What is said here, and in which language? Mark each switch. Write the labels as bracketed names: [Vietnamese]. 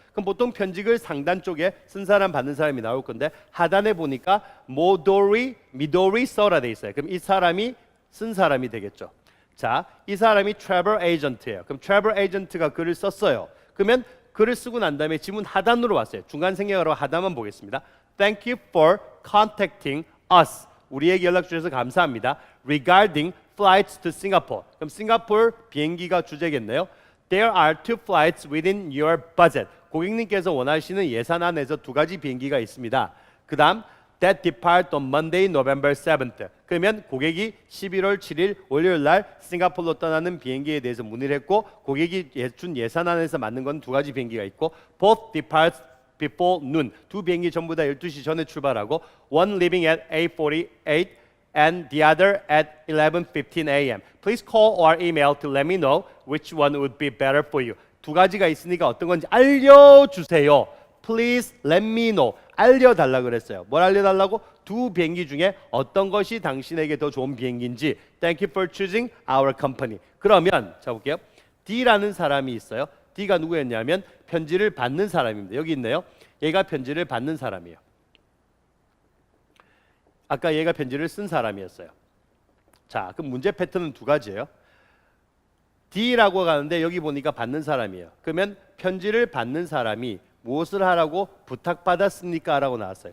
[Korean] 그럼 보통 편지글 상단 쪽에 쓴 사람 받는 사람이 나올 건데 하단에 보니까 모도리, 미도리 써라 돼 있어요. 그럼 이 사람이 쓴 사람이 되겠죠. 자, 이 사람이 travel agent예요. 그럼 travel agent가 글을 썼어요. 그러면 글을 쓰고 난 다음에 지문 하단으로 왔어요. 중간 생략하러 하단만 보겠습니다. [English] Thank you for contacting us. [Korean] 우리에게 연락 주셔서 감사합니다. [English] Regarding flights to Singapore. [Korean] 그럼 싱가포르 비행기가 주제겠네요. [English] There are two flights within your budget. [Korean] 고객님께서 원하시는 예산 안에서 두 가지 비행기가 있습니다. 그 다음 [English] That depart on Monday, November 7th. [Korean] 그러면 고객이 11월 7일 월요일 날 싱가포르로 떠나는 비행기에 대해서 문의를 했고 고객이 준 예산 안에서 맞는 건 두 가지 비행기가 있고 [English] Both depart before noon. [Korean] 두 비행기 전부 다 12시 전에 출발하고 [English] One leaving at 8:48 and the other at 11:15 a.m. Please call or email to let me know which one would be better for you. [Korean] 두 가지가 있으니까 어떤 건지 알려주세요. [English] Please let me know. [Korean] 알려달라 그랬어요. 뭘 알려달라고? 두 비행기 중에 어떤 것이 당신에게 더 좋은 비행기인지. [English] Thank you for choosing our company. [Korean] 그러면 자 볼게요. D라는 사람이 있어요. D가 누구였냐면 편지를 받는 사람입니다. 여기 있네요. 얘가 편지를 받는 사람이에요. 아까 얘가 편지를 쓴 사람이었어요. 자, 그럼 문제 패턴은 두 가지예요. D라고 가는데 여기 보니까 받는 사람이에요. 그러면 편지를 받는 사람이 무엇을 하라고 부탁받았습니까? 라고 나왔어요.